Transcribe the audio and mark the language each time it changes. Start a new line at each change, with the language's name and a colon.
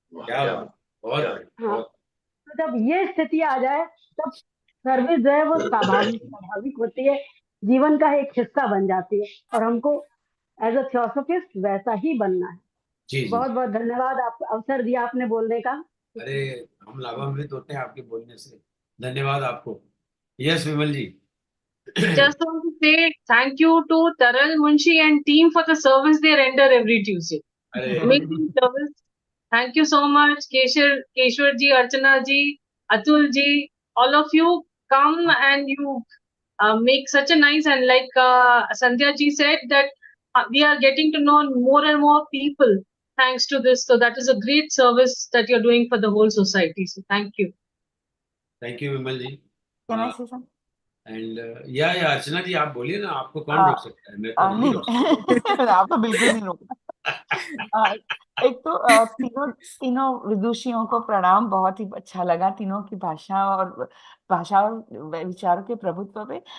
Hindi: हाँ, तो जब ये स्थिति आ जाए तब सर्विस जो है वो स्वाभाविक होती है, जीवन का एक हिस्सा बन जाती है, और हमको
English: as a theosophist
Hindi: वैसा ही बनना है। बहुत बहुत धन्यवाद, आप अवसर दिया आपने बोलने का। अरे हम लाभान्वित होते हैं आपके बोलने से, धन्यवाद आपको।
English: Yes Vimal ji. Just want to say thank you to Taral, Munshi and team for the service they render every Tuesday. Amazing service. Thank you so much, Keshwar ji, Archana ji, Atul ji, all of you come and you make such a nice, and like Sandhya ji said that we are getting to know more and more people thanks to this. So that is a great service that you're doing for the whole society. So thank you. Thank you, Vimal ji. Can I say something?
Hindi: And या अर्चना जी आप बोलिए ना, आपको कौन रोक सकता है? मैं तो नहीं रोक नहीं आप तो बिल्कुल नहीं रोक। एक तो तीनों तीनों विदुषियों को प्रणाम, बहुत ही अच्छा लगा तीनों की भाषा और विचारों के प्रभुत्व पे।